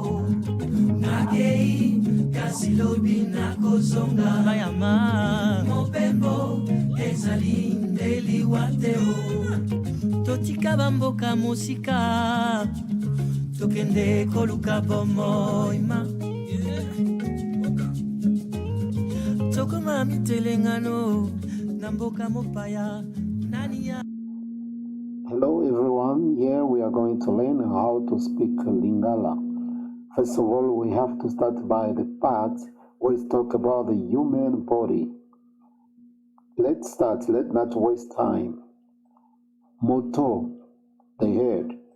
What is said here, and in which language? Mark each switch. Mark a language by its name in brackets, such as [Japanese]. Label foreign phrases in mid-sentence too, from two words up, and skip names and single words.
[Lingala] Magei kasilobi nakozonga bayama mopembo ezali ndeli wateo totika bamboka mosika tokende koluka bomoima tokoma mitelengano na mboka mopaya nania. [English] Hello everyone, here we are going to learn how to speak Lingala. First of all, we have to start by the parts where we talk about the human body. Let's start, let's not waste time. Moto, the head.